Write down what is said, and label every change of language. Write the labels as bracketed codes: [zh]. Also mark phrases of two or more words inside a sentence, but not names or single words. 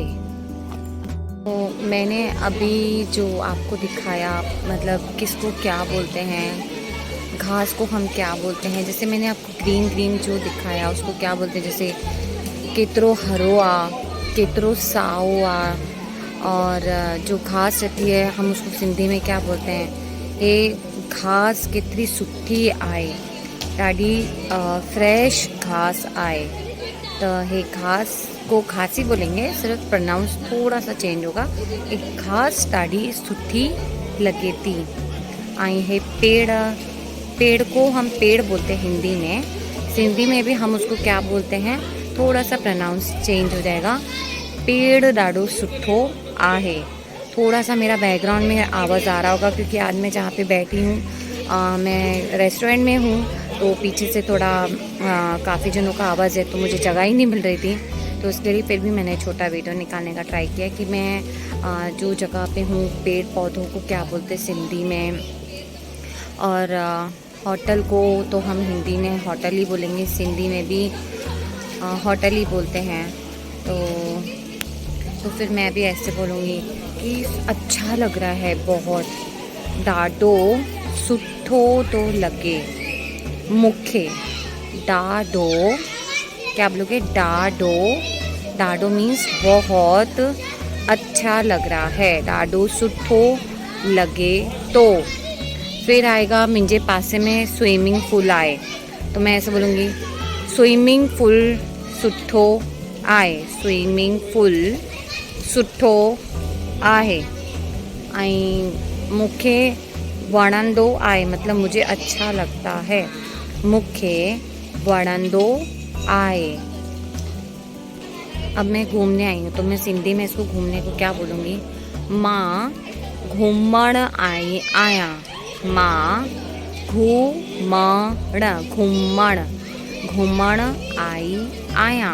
[hi] तो मैंने अभी जो आपको दिखाया, मतलब किसको क्या बोलते हैं, घास को हम क्या बोलते हैं, जैसे मैंने आपको [en] green green [hi] जो दिखाया उसको क्या बोलते हैं, जैसे [sd] केतरो हरो आ, केतरो साओ आ। [hi] और जो घास रहती है हम उसको सिंधी में क्या बोलते हैं? [sd] ये घास केतरी सुठी आए, ॾाढी फ्रेश घास आए। [hi] तो ये घास को घास ही बोलेंगे, सिर्फ प्रोनाउंस थोड़ा सा चेंज होगा। [sd] एक घास ॾाढी सुठी लगे थी। [hi] आई है पेड़ को हम पेड़ बोलते हैं हिंदी में। सिंधी में भी हम उसको क्या बोलते हैं, थोड़ा सा प्रोनाउंस चेंज हो जाएगा। [sd] पेड़ ॾाढो सुठो आहे। [hi] थोड़ा सा मेरा बैकग्राउंड में आवाज़ आ रहा होगा क्योंकि आज मैं जहाँ पे बैठी हूँ मैं रेस्टोरेंट में हूँ। तो पीछे से थोड़ा काफ़ी जनों का आवाज़ है, तो मुझे जगह ही नहीं मिल रही थी। तो इसके लिए फिर भी मैंने छोटा वीडियो निकालने का ट्राई किया कि मैं जो जगह पे हूँ पेड़ पौधों को क्या बोलते सिंधी में। और होटल को तो हम हिंदी में होटल ही बोलेंगे, सिंधी में भी होटल ही बोलते हैं। तो फिर मैं भी ऐसे बोलूँगी कि अच्छा लग रहा है बहुत, [sd] ॾाढो सुठो तो लगे मूंखे। [hi] ॾाढो क्या बोलोगे? ॾाढो मीन्स बहुत अच्छा लग रहा है, [sd] ॾाढो सुठो लगे तो। [hi] फिर आएगा [sd] मुंहिंजे पासे में स्विमिंग पूल आए। [hi] तो मैं ऐसे बोलूँगी [sd] स्विमिंग पूल सुठो आहे। स्विमिंग पूल सुठो आहे। ऐं मूंखे वणंदो आहे, [hi] मतलब मुझे अच्छा लगता है। [sd] मूंखे वणंदो आहे। [hi] अब मैं घूमने आई हूँ तो मैं सिंधी में इसको घूमने को क्या बोलूँगी? [sd] मां घूमण आई आया। मां घूमण आई आया।